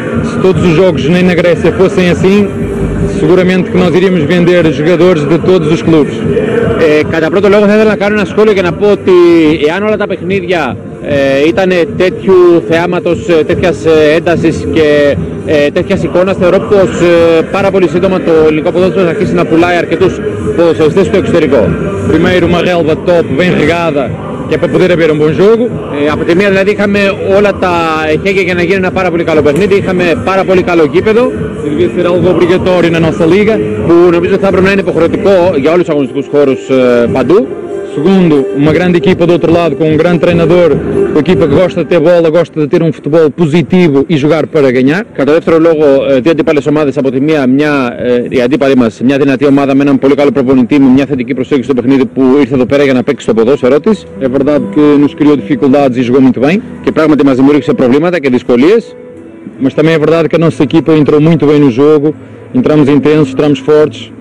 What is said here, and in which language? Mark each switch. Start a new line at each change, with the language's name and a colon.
Portuguese: Se todos os jogos nem na Grécia fossem assim, seguramente que nós iríamos vender jogadores de todos os clubes.
Greek: Κατά πρώτο λόγο θα ήθελα να κάνω ένα σχόλιο και να πω ότι εάν όλα τα παιχνίδια ήταν τέτοιου θεάματος, τέτοιας έντασης και τέτοιας εικόνας, θεωρώ πως πάρα πολύ σύντομα το ελληνικό ποδόσφαιρο θα αρχίσει να πουλάει αρκετούς ποδοσφαιριστές στο εξωτερικό.
Portuguese: Primeiro uma relva top, bem regada, και para poder haver um bom jogo.
Greek: Από τη μία δηλαδή είχαμε όλα τα εχέγγια για να γίνει ένα πάρα πολύ καλό παιχνίδι, είχαμε πάρα πολύ καλό γήπεδο.
Portuguese: Devia ser algo obrigatório na nossa liga.
Greek: Που νομίζω θα έπρεπε να είναι υποχρεωτικό για όλους τους αγωνιστικούς χώρους παντού.
Portuguese: Segundo, uma grande equipa do outro lado com um grande treinador, uma equipa que gosta de ter bola, gosta de ter um futebol positivo e jogar para ganhar.
Greek: Κατά δεύτερο λόγο, δύο αντίπαλες ομάδες από τη μία, η αντίπαλη μας, μια δυνατή ομάδα με έναν πολύ καλό προπονητή, με μια θετική προσέγγιση στο παιχνίδι που ήρθε εδώ πέρα για να παίξει το ποδόσφαιρό της.
Portuguese: É verdade que nos criou dificuldades e jogou muito bem.
Greek: Και πράγματι μας δημιούργησε προβλήματα και δυσκολίες.
Portuguese: Mas também é verdade que a nossa equipa entrou muito bem no jogo, entramos intensos, entramos fortes.